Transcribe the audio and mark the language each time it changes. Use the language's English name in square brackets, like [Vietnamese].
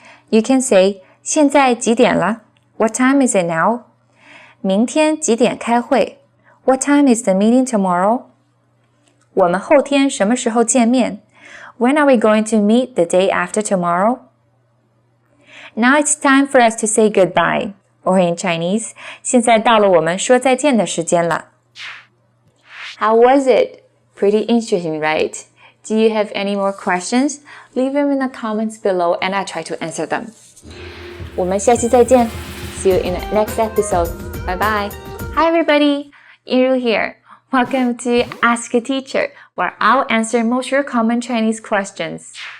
[English] You can say [Chinese] 现在几点了? [English] What time is it now? [Chinese] 明天几点开会? [English] What time is the meeting tomorrow? [Chinese] 我们后天什么时候见面? [English] When are we going to meet the day after tomorrow? Now it's time for us to say goodbye. Or in Chinese, [Chinese] 现在到了我们说再见的时间了. [English] How was it? Pretty interesting, right? Do you have any more questions? Leave them in the comments below and I'll try to answer them. [Chinese] 我们下期再见. [English] See you in the next episode. Bye bye. Hi everybody, Yiru here. Welcome to Ask a Teacher, where I'll answer most of your common Chinese questions.